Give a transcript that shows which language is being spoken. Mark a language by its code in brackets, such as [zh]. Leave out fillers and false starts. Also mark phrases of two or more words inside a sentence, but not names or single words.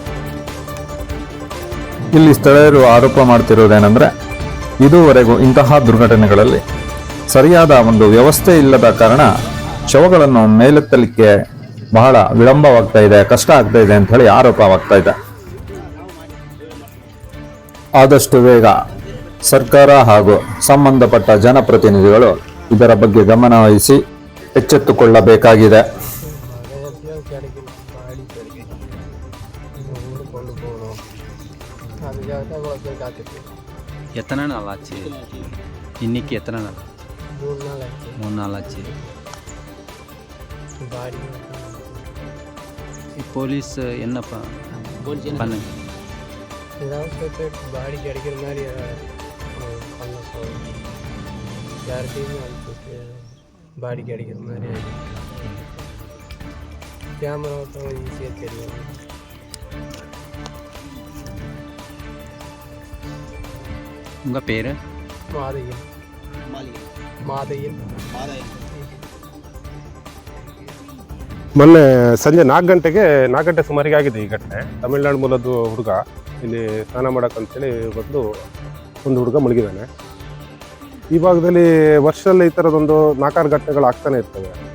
[kn] ಇಲ್ಲಿ ಸ್ಥಳೀಯರು ಆರೋಪ ಮಾಡ್ತಿರೋದೇನೆಂದ್ರೆ, ಇದುವರೆಗೂ ಇಂತಹ ದುರ್ಘಟನೆಗಳಲ್ಲಿ ಸರಿಯಾದ ಒಂದು ವ್ಯವಸ್ಥೆ ಇಲ್ಲದ ಕಾರಣ ಶವಗಳನ್ನು ಮೇಲೆತ್ತಲಿಕ್ಕೆ ಬಹಳ ವಿಳಂಬವಾಗ್ತಾ ಇದೆ, ಕಷ್ಟ ಆಗ್ತಾ ಇದೆ ಅಂತ ಹೇಳಿ ಆರೋಪವಾಗ್ತಾ ಇದೆ. ಆದಷ್ಟು ಬೇಗ ಸರ್ಕಾರ ಹಾಗೂ ಸಂಬಂಧಪಟ್ಟ ಜನಪ್ರತಿನಿಧಿಗಳು ಇದರ ಬಗ್ಗೆ ಗಮನ ವಹಿಸಿ ಎಚ್ಚೆತ್ತುಕೊಳ್ಳಬೇಕಾಗಿದೆ. [ta] எத்தனை நாள் ஆச்சு? இன்னைக்கு எத்தனை நாள்? 3 நாள் ஆச்சு. போலீஸ் என்ன பண்ணு? ஏதாவது பாடி கிடைக்கிற மாதிரி பண்ண சொல்லுங்க. யார்கிட்டையுமே அனுப்பிச்சு பாடி கிடைக்கிற மாதிரி கேமரா ஈஸியாக தெரியும். உங்கள் பேர்? மாதையன். [kn] ಮೊನ್ನೆ ಸಂಜೆ 4 ಗಂಟೆ ಸುಮಾರಿಗೆ ಆಗಿದೆ ಈ ಘಟನೆ. ತಮಿಳುನಾಡು ಮೂಲದ್ದು ಹುಡುಗ ಇಲ್ಲಿ ಸ್ನಾನ ಮಾಡಕ್ ಅಂತೇಳಿ ಬಂದು ಒಂದು ಹುಡುಗ ಮಲಗಿದಾನೆ. ಈ ಭಾಗದಲ್ಲಿ ವರ್ಷದಲ್ಲಿ ಈ ಥರದೊಂದು 4-6 ಘಟನೆಗಳು ಆಗ್ತಾನೆ ಇರ್ತವೆ.